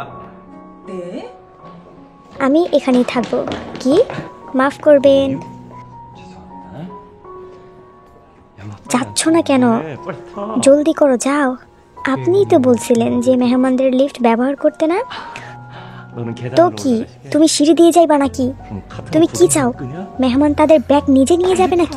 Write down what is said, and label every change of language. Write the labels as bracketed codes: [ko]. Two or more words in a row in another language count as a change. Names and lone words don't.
[ko] 네? [bn] আমি এখানেই থাকবো। কি? মাফ করবেন। যাচ্ছ না কেন? [ko] 빨리 타. [bn] জলদি করো, যাও। আপনিই তো বলছিলেন যে মেহমানদের লিফট ব্যবহার করতে না। [ko] 너는 [bn] তো [ko] 계단으로 [bn] কি, [ko] 올라가시게. [bn] তুমি সিঁড়ি দিয়ে যাইবা নাকি? [ko] 같은 [bn] তুমি কি চাও? [ko] 끄냐? [bn] মেহমান তাদের ব্যাগ নিজে নিয়ে যাবে নাকি?